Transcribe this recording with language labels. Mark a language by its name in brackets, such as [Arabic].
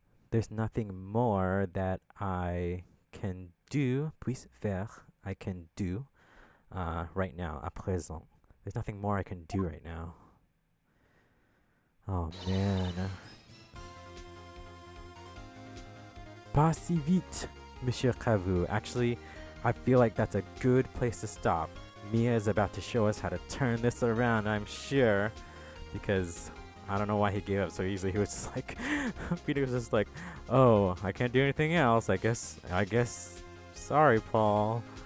[English] There's nothing more that I can do. [French] Puisse faire, [English] I can do right now, [French] à présent. [English] There's nothing more I can do right now. Oh man. [French] Pas si vite, Monsieur Khavu. [English] Actually, I feel like that's a good place to stop. Mia is about to show us how to turn this around, I'm sure, because I don't know why he gave up so easily. He was just like, Peter was just like, oh, I can't do anything else. I guess, sorry, Paul.